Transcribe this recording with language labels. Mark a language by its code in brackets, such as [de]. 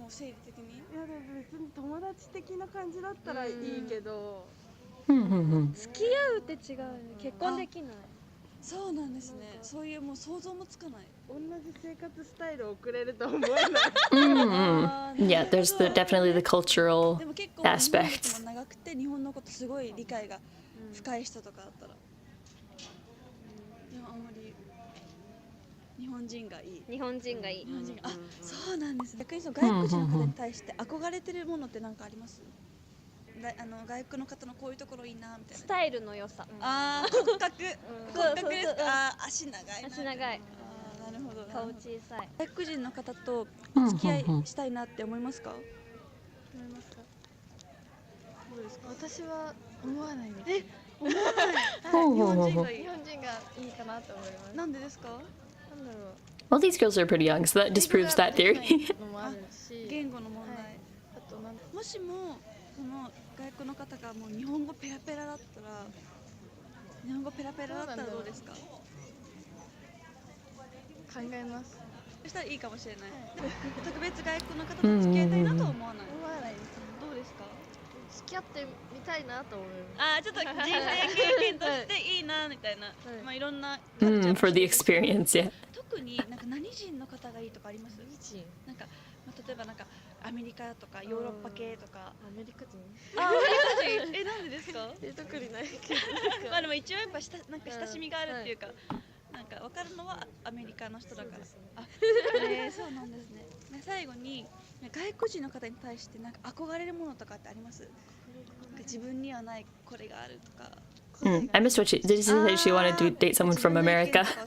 [ja] もう生理的に。いやでも別に友達的な感じだったらいいけど。付き合うって違うね。結婚できない。そうなんですね。そういうもう想像もつかない。同じ生活スタイルを送れると思えない。 [en] Yeah, there's definitely the cultural [ja] でも結構 [en] aspects. [ja] 日本も長くて日本のことすごい理解が深い人とかだったら。でもあんまり日本人がいい。日本人がいい。あ、そうなんです。逆にその外国人の方に対して憧れてるものって何かあります？外国の方のこういうところいいなみたいな。スタイルの良さ。ああ、骨格ですか。あ、足長い。足長い。なるほど。顔小さい。外国人の方と付き合いしたいなって思いますか？思いますか。どうですか。私は思わないです。思わない。日本人がいいかなと思います。なんでですか？なんだろう。 [en] Well, these girls are pretty young, so that disproves that theory. [ja] 言語の問題。あともしもその外国の方がもう日本語ペラペラだったらどうですか？考えます。そしたらいいかもしれない。特別外国の方と付き合いたいなとは思わない。思わないです。どうですか？付き合ってみたいなと思います。あ、ちょっと人生経験としていいなみたいな。まあいろんな。 [en] For the experience, yeah. [ja] 特になんか何人の方がいいとかあります？なんか例えばなんかアメリカとかヨーロッパ系とか。アメリカ人？あ、アメリカ人。なんでですか？特にないけど。まあでも一応やっぱなんか親しみがあるっていうか、なんかわかるのはアメリカの人だから。あ、そうなんですね。最後に外国人の方に対してなんか憧れるものとかってあります？自分にはないこれがあるとか。 [en] I missed what did you say that she wanted to date someone from America?